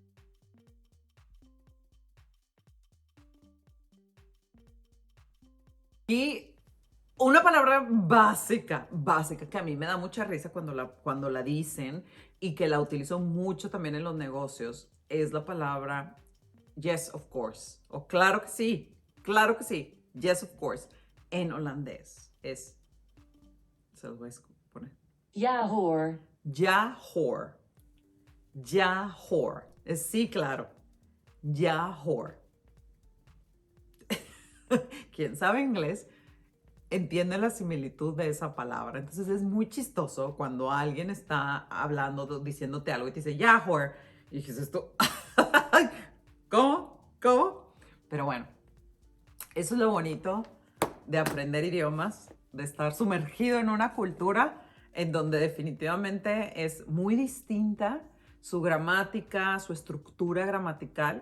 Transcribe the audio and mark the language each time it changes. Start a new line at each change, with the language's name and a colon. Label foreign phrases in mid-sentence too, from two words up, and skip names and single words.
Spanish: Y una palabra básica, que a mí me da mucha risa cuando la dicen y que la utilizo mucho también en los negocios, es la palabra
English: yes, of course.
Spanish: O claro que sí,
English: yes, of course.
Spanish: En holandés se los voy a poner.
Dutch: Ja hoor. Ja hoor. Ja hoor.
Spanish: Es sí, claro.
Dutch: Ja hoor.
Spanish: ¿Quién sabe inglés? Entiende la similitud de esa palabra. Entonces es muy chistoso cuando alguien está hablando, diciéndote algo y te dice, ya, whore. Y dices esto, ¿cómo? Pero bueno, eso es lo bonito de aprender idiomas, de estar sumergido en una cultura en donde definitivamente es muy distinta su gramática, su estructura gramatical.